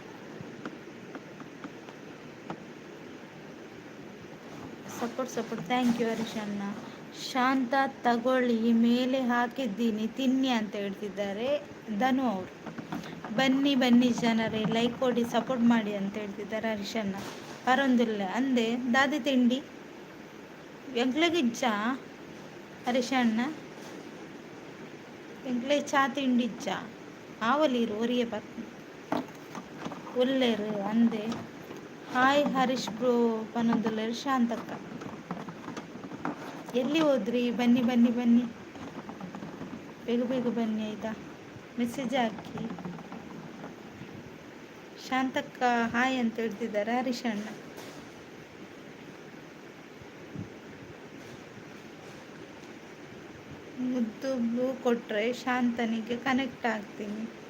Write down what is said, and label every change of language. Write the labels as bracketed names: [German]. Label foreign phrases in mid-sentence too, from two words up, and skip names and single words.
[English] support thank you ಹರೀಶಣ್ಣ. [Kannada] ಶಾಂತ ತಗೊಳ್ಳಿ, ಮೇಲೆ ಹಾಕಿದ್ದೀನಿ ತಿನ್ನಿ ಅಂತ ಹೇಳ್ತಿದ್ದಾರೆ ಧನು ಅವರು. ಬನ್ನಿ ಜನರೇ, ಲೈಕ್ ಕೊಡಿ, ಸಪೋರ್ಟ್ ಮಾಡಿ ಅಂತ ಹೇಳ್ತಿದ್ದಾರೆ ಹರೀಶಣ್ಣ. [Tulu] ಪರೊಂದಿಲ್ಲ ಅಂದೆ ದಾದಿ ತಿಂಡಿ ಎಂಕ್ಲೆಗಿಜ್ಜ ಹರೀಶಣ್ಣ, ಎಂಕ್ಲೆ ಚಾ ತಿಂಡಿಜ್ಜ ಆವಲೀರು ಒರಿಯ ಒಲ್ಲೇರು ಅಂದೆ. ಹಾಯ್ ಹರೀಶ್ ಬ್ರೋ ಪನೊಂದುಲ್ಲೇರು ಶಾಂತಕ್ಕ. [Kannada] ಎಲ್ಲಿ ಹೋದ್ರಿ? ಬನ್ನಿ ಬೇಗ ಬನ್ನಿ ಆಯಿತಾ. ಮೆಸೇಜ್ ಹಾಕಿ. ಶಾಂತಕ್ಕ ಹಾಯ್ ಅಂತ ಹೇಳ್ತಿದ್ದಾರೆ ಹರೀಶಣ್ಣ. ಮುದ್ದು ಬ್ಲೂ ಕೊಟ್ಟರೆ ಶಾಂತನಿಗೆ ಕನೆಕ್ಟ್ ಆಗ್ತೀನಿ.